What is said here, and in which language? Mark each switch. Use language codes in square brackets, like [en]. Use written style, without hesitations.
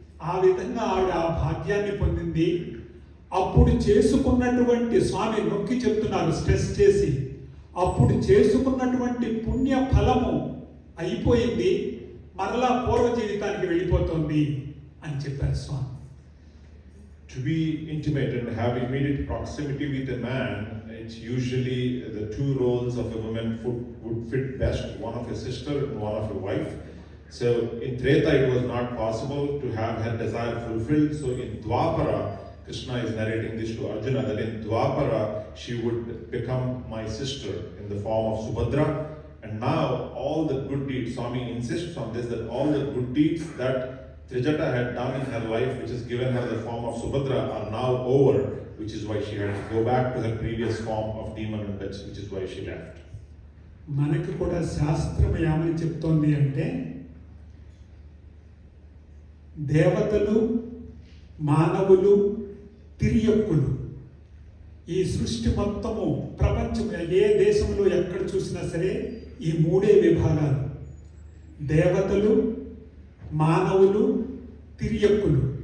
[te] ఆ విధంగా ఆవిడ ఆ భాగ్యాన్ని పొందింది. అప్పుడు చేసుకున్నటువంటి, స్వామి నొక్కి చెప్తున్నారు స్ట్రెస్ చేసి, అప్పుడు చేసుకున్నటువంటి పుణ్య ఫలము అయిపోయింది, మరలా పూర్వ జీవితానికి వెళ్ళిపోతుంది అని చెప్పారు స్వామి. [en] To be intimate and have immediate proximity with a man, it's usually the two roles of a woman would fit best, one of a sister and one of a wife. So in Treta it was not possible to have her desire fulfilled. So in Dwapara, Krishna is narrating this to Arjuna, that in Dwapara she would become my sister in the form of Subhadra. And now all the good deeds, Swami insists on this, that all the good deeds that Trijata had done in her life, which has given her the form of Subhadra, are now over, which is why she had to go back to her previous form of demon, and that's which is why she left. [te] మనకి కూడా శాస్త్రం ఏమని చెప్తోంది అంటే, దేవతలు, మానవులు, తిరియక్కులు, ఈ సృష్టి మొత్తము, ప్రపంచం ఏ దేశంలో ఎక్కడ చూసినా సరే ఈ మూడే విభాగాలు: దేవతలు, మానవులు, తిరియక్కులు.